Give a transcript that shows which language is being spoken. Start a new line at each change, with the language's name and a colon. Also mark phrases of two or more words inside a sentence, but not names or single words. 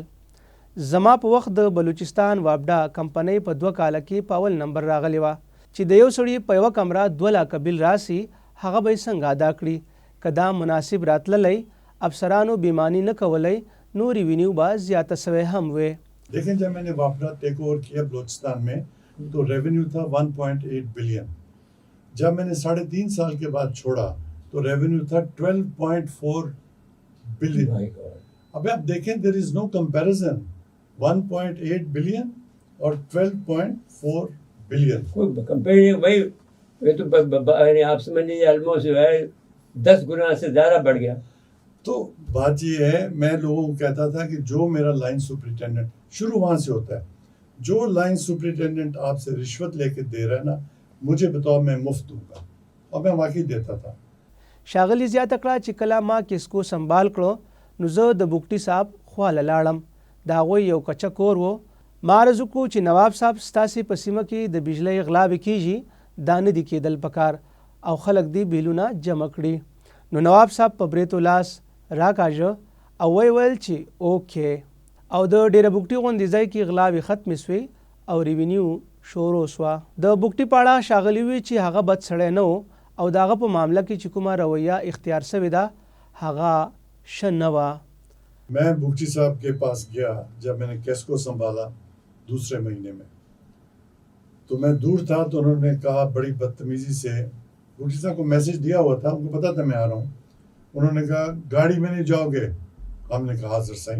Pashto: زما په وخت د بلوچستان وابډا کمپنۍ په 2 کاله کې په اول نمبر راغلی وه چې د یو سړي په یوه کمره 2 لاکه بیل راسي هغه به یې څنګه ادا کړي. که دا مناسب راتللی افسرانو بیمانی نه کولی نو ریوینیو به زیاته سوی هم وی.
Urdu: دیکھیں جب میں نے واپڈا
English: take over
Urdu: کیا بلوچستان میں تو ریونیو تھا 1.8 بلین. جب میں نے 3.5 سال کے بعد چھوڑا تو ریونیو تھا 12.4 بلین. اب آپ دیکھیں
English: there is no comparison
Urdu: 1.8 بلین اور 12.4 بلین. کمپیئر وہی تو آپ سمجھ لیجیے آلموسٹ جو ہے 10 گنا سے زیادہ بڑھ گیا. تو بات یہ ہے میں لوگوں کو کہتا تھا کہ جو میرا
English: line superintendent
Urdu: شروع وہاں سے ہوتا ہے، جو
English: line superintendent
Urdu: آپ سے رشوت لے کے دے رہا ہے نا مجھے بتاؤ میں مفت دوں گا، اور میں واقعی دیتا تھا.
Pashto: ښاغلي زیاته کړه چې کله ما کیسکو سنبال کړو نو زه د بوکټي صاحب خواله لاړم. د هغوی یو کچه کور و. ما عرض وکړو چې نواب صاحب ستاسې په سیمه کې د بجلۍ غلاوې کیږي، دا نه دي کېدل پکار او خلک دې بیلونه جمع کړي. نو نواب صاحب په بریتو لاس راکاږه او ویل چې اوکې، او د ډیره بوکټي غوندې ځای کې غلاوې ختمې سوې او ریوینیو شروع سوه. د بوکټي په اړه ښاغلي وی چې هغه بد سړی نه و او د هغه په معامله کې چې کومه رویه اختیار شوې ده هغه ښه نه وه.
Urdu: میں بگٹی صاحب کے پاس گیا جب میں نے کیسکو سنبھالا دوسرے مہینے میں، تو میں دور تھا تو انہوں نے کہا بڑی بدتمیزی سے، بگٹی صاحب کو میسج دیا ہوا تھا، ان کو پتا تھا میں آ رہا ہوں. انہوں نے کہا گاڑی میں نہیں جاؤ گے. ہم نے کہا حاضر سائیں.